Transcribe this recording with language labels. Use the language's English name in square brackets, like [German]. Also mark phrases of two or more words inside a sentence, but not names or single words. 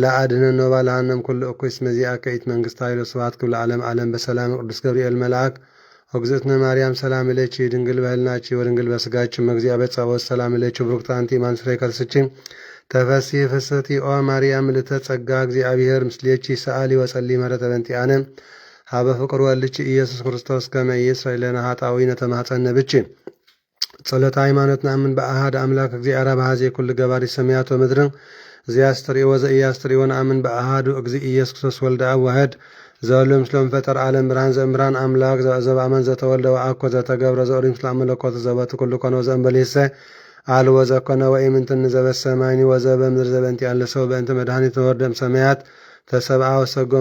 [Geez] አድኅነነ ወባልሐነም ኩሉ እኩይ እስመ ዚአከ ኢት መንግሥት ኃይል ወስብሐት ክብለ ዓለም ዓለም በሰላም ቅዱስ ገብርኤል መልአክ ወግዝእትነ ማርያም ሰላም ለኪ ድንግል በህልናቺ ወድንግል በስጋቺ መግዚአብሔር ጸባኦት ሰላም ለኪ ብሩክት አንቲ እማን ፍሬ ከርስቺ ተፈሥሒ ፍስሕቲ ኦ ማርያም ልዕልተ ጸጋ እግዚአብሔር ምስሌኪ ሰአሊ ወጸሊ ምሕረተ በእንቲአነ ሀበ ፍቅር ወልድኪ ኢየሱስ ክርስቶስ ከመ ይስረይ ለነ ኃጣውኢነ ተማኅፀነ ብኪ ጸሎተ ሃይማኖት ነአምን በአሐድ አምላክ እግዚአብሔር አብ ኩሉ ገባሪ ሰማያት ወምድርን ዘያስተርእዮ ወዘኢያስተርእዮ ነአምን በአሐዱ እግዚእ ኢየሱስ ክርስቶስ ወልደ አብ ዋሕድ ዘወልድ ምስሎም ፈጠር ዓለም ብርሃን ዘእምብርሃን አምላክ ዘበአመን ዘተወልደ ወአኮ ዘተገብረ ዘኦሪ ምስለ መለኮት ዘበቱ ኩሉ ኮነ ወዘእንበሌሰ አልወ ዘኮነ ወኢምንትን ዘበሰማይኒ ወዘበምድር ዘበእንቲአን ለሰው በእንተ መድኃኒት ወርደም ሰማያት ተሰብአ ወሰጎም